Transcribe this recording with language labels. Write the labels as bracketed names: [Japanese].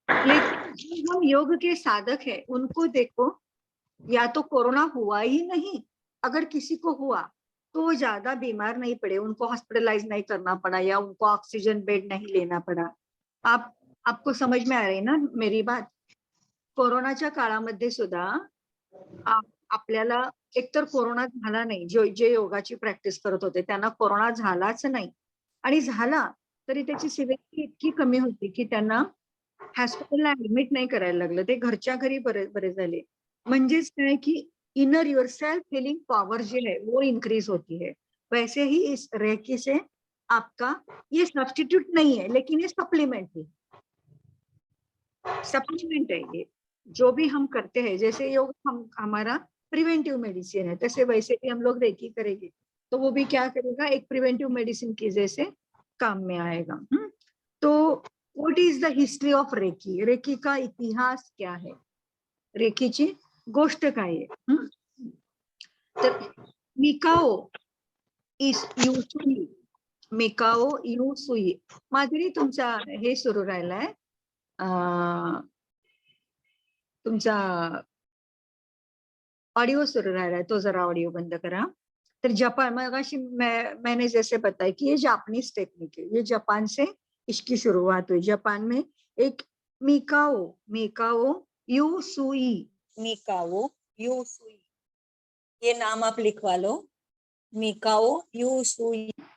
[Hindi] लेकिन जो हम योग के साधक है उनको देखो, या तो कोरोना हुआ ही नहीं, अगर किसी को हुआ तो वो ज्यादा बीमार नहीं पड़े, उनको हॉस्पिटलाइज नहीं करना पड़ा या उनको ऑक्सीजन बेड नहीं लेना पड़ा. आपको समझ में आ रही ना मेरी बात. [Marathi] कोरोनाच्या काळामध्ये सुद्धा आपल्याला एकतर कोरोना झाला नाही, जे योगाची प्रॅक्टिस करत होते त्यांना कोरोना झालाच नाही. आणि झाला तरी त्याची सिव्हिरिटी इतकी कमी होती की त्यांना हॉस्पिटलला ऍडमिट नाही करायला लागलं, ते घरच्या घरी बरे झाले. म्हणजेच काय की [Hindi] inner your self healing power जो है वो इंक्रीज होती है. वैसे ही इस रेकी से आपका ये सब्स्टिट्यूट नहीं है लेकिन ये सप्लीमेंट है, सप्लीमेंट है ये जो भी हम करते हैं. जैसे योग हम हमारा प्रिवेंटिव मेडिसिन है, तैसे वैसे भी हम लोग रेकी करेंगे तो वो भी क्या करेगा, एक प्रिवेंटिव मेडिसिन की जैसे काम में आएगा. तो [English] what is the history of Reiki, [Hindi] recce का इतिहास क्या है, [Marathi] रेकीची गोष्ट काय आहे. तर मिकाओ युसुई, मिकाओ युसुई. माधुरी तुमचा हे सुरू राहिलाय, तुमचा ऑडियो सुरू राहिलाय, तो जरा ऑडियो बंद करा. तर जापान मगाशी [Hindi] मैंने जैसे बताया कि ये जापानीज टेक्निक है, ये जापान से इसकी शुरुआत हुई. जापान में एक मिकाओ युसुई, मिकाओ युसुई, ये नाम आप लिखवा लो, मिकाओ युसुई.